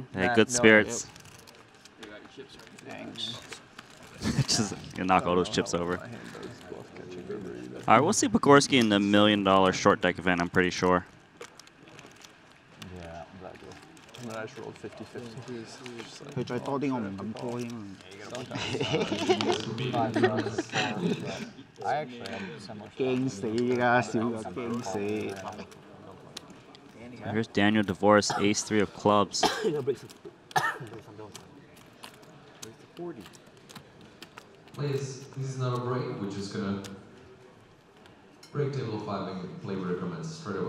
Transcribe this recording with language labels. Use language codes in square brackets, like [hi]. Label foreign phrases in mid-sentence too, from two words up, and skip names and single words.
[en] Hey, good spirits. Thanks. Just knock all those chips over. My hand does bluff catching river. All right, we'll see Pogorski in the $1 million short deck event, I'm pretty sure. Yeah, exactly. And then I just rolled 50-50. [yue] 佢再多啲我唔敢 call 添。 [en] I actually had so much. [yue] 驚死㗎，小友驚死。 [en] Here's Daniel DeVoris, ace-3 of clubs. Please, this is not a break. We're just gonna break table 5 and play with recommends straight away.